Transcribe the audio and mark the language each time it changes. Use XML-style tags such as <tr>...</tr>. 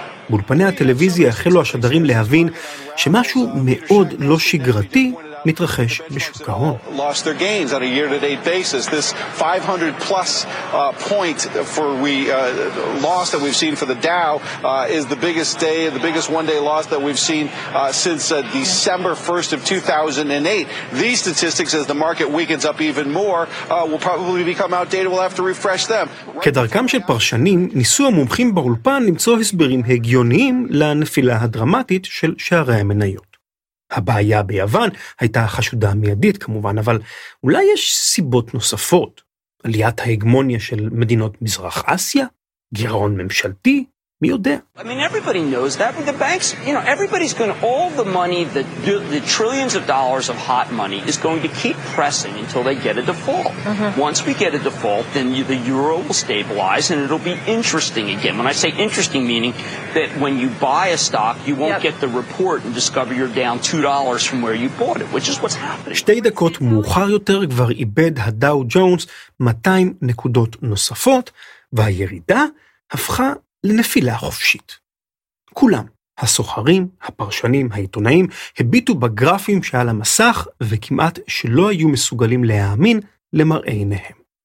<he>באולפני הטלוויזיה החלו השדרים להבין שמשהו מאוד לא שגרתי מתרחש בשוק ההון.</he> <en>Lost their gains on a year-to-date basis. This 500 plus point for we loss that we've seen for the Dow is the biggest day, the biggest one-day loss that we've seen since December 1st of 2008. These statistics, as the market weakens up even more, will probably become outdated. We'll have to refresh them.</en> <he>כדרכם של פרשנים, ניסו המומחים באולפן למצוא הסברים הגיוניים לנפילה הדרמטית של שערי המניות. הבעיה ביוון הייתה חשודה מיידית כמובן, אבל אולי יש סיבות נוספות. עליית ההגמוניה של מדינות מזרח אסיה, גירעון ממשלתי, מי יודע?</he> <en>I mean, everybody knows that. The banks, you know, everybody's going to, all the money, the trillions of dollars of hot money is going to keep pressing until they get a default. Mm-hmm. Once we get a default, then the euro will stabilize and it'll be interesting again. When I say interesting, meaning that when you buy a stock, you won't get the report and discover you're down $2 from where you bought it, which is what's happening.</en> <he>שתי דקות מאוחר יותר כבר איבד הדאו ג'ונס 200 נקודות נוספות, והירידה הפכה לנפילה חופשית. כולם, הסוחרים, הפרשנים, העיתונאים, הביטו בגרפים שעל המסך וכמעט שלא היו מסוגלים להאמין למראה עיניהם.</he>